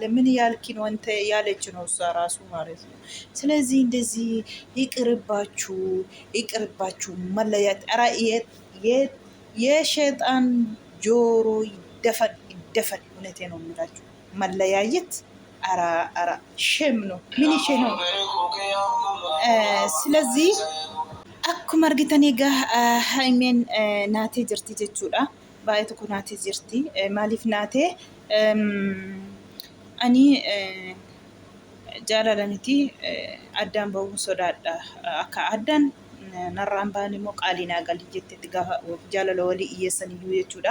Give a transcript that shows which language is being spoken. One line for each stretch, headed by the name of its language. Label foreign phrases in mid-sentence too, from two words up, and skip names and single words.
Amharic: ምን ያልኪ ነው አንተ ያለች ነው እሷ ራሱ ማለት ነው። ስለዚህ እንደዚህ ይቅርባችሁ መለያት። ኧረ የሸጣን ጆሮ ይደፈን። እውነቴ ነው የምላችሁ። መለያየት አራ ሸም ነው። ምን ሸ ነው?
Oromo: ስለዚህ akkuma argitan egaa haimeen naatee jirti jechuudha. Baay'ee tokko naatee jirti. Maaliif naatee? Ani jaalala miti addaan bahuun sodaadha. Akka addaan narraan ba'an immoo qaalii naa galii jettetti gaafa jaalala walii iyyeessan iyyuu jechuudha.